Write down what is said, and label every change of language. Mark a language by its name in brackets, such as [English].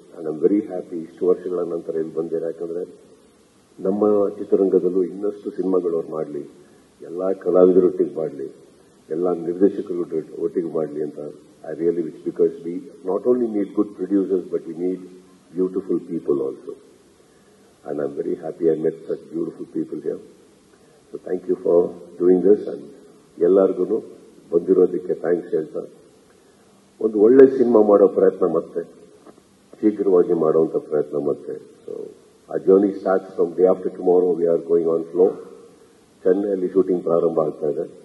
[English] and I'm very happy [Kannada] ಇಷ್ಟು ವರ್ಷಗಳ ನಂತರ ಇಲ್ಲಿ ಬಂದಿರ. ಯಾಕಂದ್ರೆ ನಮ್ಮ ಚಿತ್ರರಂಗದಲ್ಲೂ ಇನ್ನಷ್ಟು ಸಿನಿಮಾಗಳು ಅವ್ರು ಮಾಡಲಿ, ಎಲ್ಲಾ ಕಲಾವಿದರೊಟ್ಟಿಗೆ ಮಾಡಲಿ, ಎಲ್ಲ ನಿರ್ದೇಶಕರು ಒಟ್ಟಿಗೆ ಮಾಡಲಿ ಅಂತ [English] I really wish. Because we not only need good producers but we need beautiful people also. And I'm very happy I met such beautiful people here. So thank you for doing this. [Kannada] And ಎಲ್ಲರಿಗೂ ಬಂದಿರೋದಕ್ಕೆ thanks ಹೇಳ್ತಾ, ಒಂದು ಒಳ್ಳೆ cinema ಮಾಡೋ ಪ್ರಯತ್ನ ಮತ್ತೆ ಶೀಘ್ರವಾಗಿ ಮಾಡುವಂತ ಪ್ರಯತ್ನ ಮತ್ತೆ. [English] So ಆ journey starts from day after tomorrow. We are going on flow. [Kannada] ಚೆನ್ನೈಯಲ್ಲಿ shooting ಪ್ರಾರಂಭ ಆಗ್ತಾ ಇದೆ.